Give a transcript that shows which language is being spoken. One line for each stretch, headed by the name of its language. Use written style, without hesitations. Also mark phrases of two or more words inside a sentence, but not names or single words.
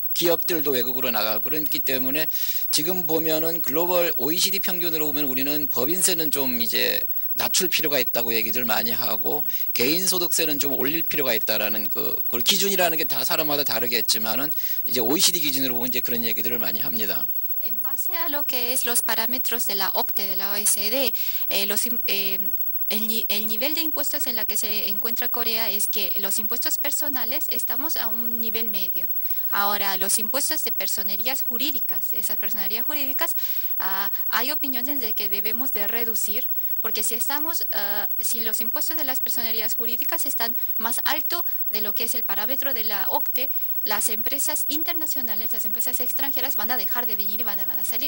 Korean: 기업들도 외국으로 나가고 그렇기 때문에 지금 보면은 글로벌 OECD 평균으로 보면 우리는 법인세는 좀 이제 낮출 필요가 있다고 얘기들 많이 하고, 개인 소득세는 좀 올릴 필요가 있다라는 그 기준이라는 게 다 사람마다 다르겠지만은 이제 OECD 기준으로 보면 이제 그런 얘기들을 많이 합니다.
Spanish: En base a lo que es los parámetros de la OCDE, de la OECD, el nivel de impuestos en la que se encuentra Corea es que los impuestos personales estamos a un nivel medio. Ahora, los impuestos de personerías jurídicas, esas personerías jurídicas, hay opiniones de que debemos de reducir, porque si los impuestos de las personerías jurídicas están más alto de lo que es el parámetro de la OCDE, las empresas internacionales, las empresas extranjeras van a dejar de venir y van a salir.